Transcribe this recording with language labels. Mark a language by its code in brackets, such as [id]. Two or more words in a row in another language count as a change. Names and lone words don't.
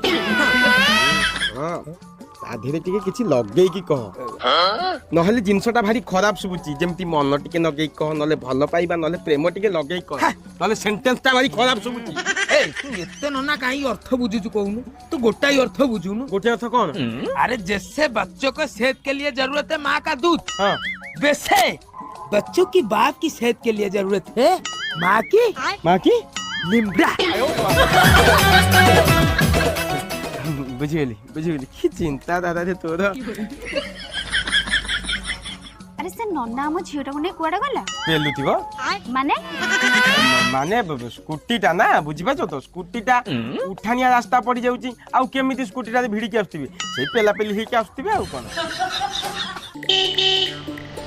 [or] ହଁ ତା ଦେହରେ ଟିକେ କିଛି ଲଗେଇକି କହ ନହେଲେ ଜିନିଷଟା ଭାରି ଖରାପ ଶୁଭୁଛି ଯେମିତି ମନ ଟିକେ ଲଗେଇକି କହ ନହେଲେ ଭଲ ପାଇବା ନହେଲେ ପ୍ରେମ ଟିକେ ଲଗେଇକି କହ ନହେଲେ ସେଣ୍ଟେନ୍ସଟା ଭାରି ଖରାପ ଶୁଭୁଛି ତୁ ଏତେ ନନା କାହିଁ ଅର୍ଥ ବୁଝୁଛୁ କହୁନୁ ତୁ ଗୋଟାଇ ଅର୍ଥ ବୁଝୁନୁ ଗୋଟେ ଅର୍ଥ କଣ [hi] अरे जैसे बच्चों को सेहत के लिए जरूरत है माँ का दूध हाँ वैसे बच्चों की बाप की सेहत के लिए जरूरत है माँ की लिम्बा। [or] ବୁଝିଗଲି କି ଚିନ୍ତା ଦାଦା ରେ ତୋର ଆରେ ସେ ନନା ଆମ ଝିଅଟାକୁ ନେଇ କୁଆଡେ ଗଲା ପେଲୁଥିବ ମାନେ ମାନେ ସ୍କୁଟିଟା ନା ବୁଝିପାରୁଛ ତ ସ୍କୁଟିଟା ଉଠାଣିଆ ରାସ୍ତା ପଡି ଯାଉଛି ଆଉ କେମିତି ସ୍କୁଟିଟାରେ ଭିଡିକି ଆସୁଥିବେ ସେଇ ପେଲା ପେଲି ହେଇକି ଆସୁଥିବେ ଆଉ କଣ